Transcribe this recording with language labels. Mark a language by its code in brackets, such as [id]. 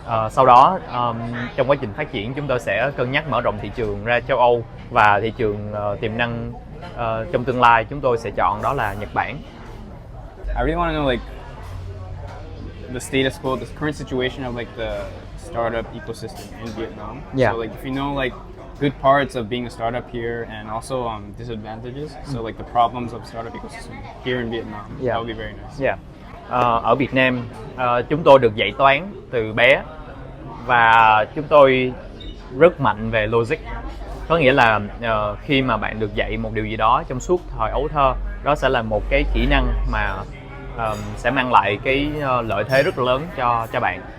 [vi] Sau đó trong quá trình phát triển, chúng tôi sẽ cân nhắc mở rộng thị trường ra châu Âu, và thị trường tiềm năng trong tương lai chúng tôi sẽ chọn đó là Nhật Bản. [en] I really want to know the status quo, the current situation of the startup ecosystem in Vietnam. Yeah. So if you know good parts of being a startup here and also disadvantages. So the problems of startup ecosystem here in Vietnam. Yeah. That would be very nice. Yeah. [vi] Ở Việt Nam chúng tôi được dạy toán từ bé và chúng tôi rất mạnh về logic. Có nghĩa là khi mà bạn được dạy một điều gì đó trong suốt thời ấu thơ, đó sẽ là một cái kỹ năng mà sẽ mang lại cái lợi thế rất lớn cho bạn.